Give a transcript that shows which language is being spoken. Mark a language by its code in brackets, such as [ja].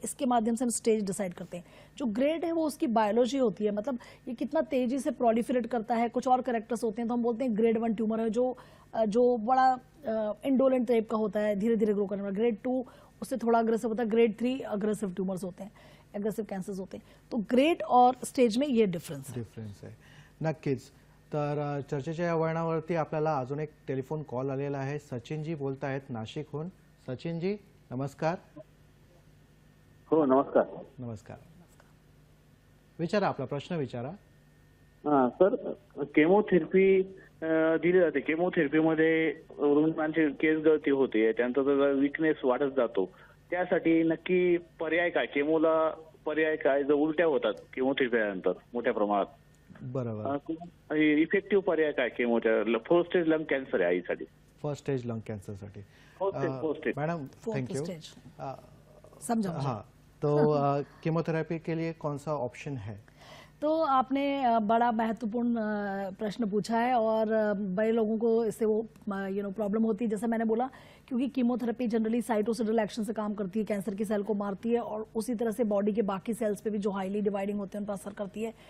[hi] इसके माध्यम से हम स्टेज डिसाइड करते हैं। जो ग्रेड है वो उसकी बायोलॉजी होती है, मतलब ये कितना तेजी से प्रोलिफरेट करता है। कुछ और करेक्टर्स होते हैं तो हम बोलते हैं ग्रेड 1 ट्यूमर है जो बड़ा इंडोलेंट टाइप का होता है, धीरे धीरे ग्रो करने वाला। ग्रेड 2 उससे थोड़ा अग्रेसिव होता है। ग्रेड 3 अग्रेसिव ट्यूमर्स होते हैं, अग्रेसिव कैंसर्स होते हैं। तो ग्रेड और स्टेज में ये डिफरन्स [mr] आहे। नक्कीच. तर चर्चेच्या या वळणावरती आपल्याला अजून एक टेलिफोन कॉल आलेला आहे. सचिनजी बोलत आहेत नाशिकहून. सचिनजी नमस्कार. हो नमस्कार. नमस्कार. विचारा, आपला प्रश्न विचारा. सर, केमोथेरपी दिली जाते. केमोथेरपीमध्ये रुग्णांची केस गळती होते, त्यांचा विकनेस वाढत जातो. त्यासाठी नक्की पर्याय काय? केमोला पर्याय काय जर उलट्या होतात केमोथेरपीनंतर मोठ्या प्रमाणात? बरोबर. इफेक्टिव्ह पर्याय काय केमोच्या? फर्स्ट स्टेज लंग कॅन्सर आहे आईसाठी. First stage lung कैंसरसाठी. [en] First stage. Madam thank you. [hi] समझा। हाँ, तो कीमोथेरेपी के लिए कौन सा ऑप्शन है? तो आपने बड़ा महत्वपूर्ण प्रश्न पूछा है और बड़े लोगों को इससे वो प्रॉब्लम होती है, जैसे मैंने बोला, क्योंकि कीमोथेरेपी जनरली साइटोसिडल एक्शन से काम करती है, कैंसर की सेल को मारती है और उसी तरह से बॉडी के बाकी सेल्स पे भी जो हाईली डिवाइडिंग होते हैं उन पर असर करती है।